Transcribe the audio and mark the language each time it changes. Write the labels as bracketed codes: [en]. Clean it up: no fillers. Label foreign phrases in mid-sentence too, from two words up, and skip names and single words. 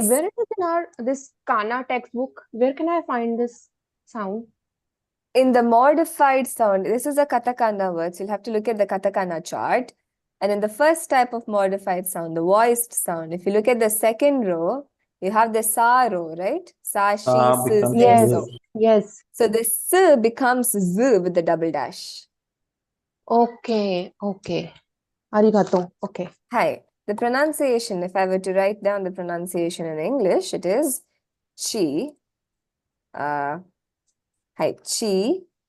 [en] where it is in our this Kana textbook? Where can I find this sound? In the modified sound, this is a katakana word, so you'll have to look at the katakana chart. And in the first type of modified sound, the voiced sound, if you look at the second row, you have the sa row, right? [ja] Sa, shi, Sa si, becomes se, [en] Yes. [ja] so. [en] Yes. So the s becomes z with the double dash. Okay. Okay. Arigato. Okay. [ja] Hi. [en] The pronunciation, if I were to write down the pronunciation in English, it is chi. [ja] Hi, chi.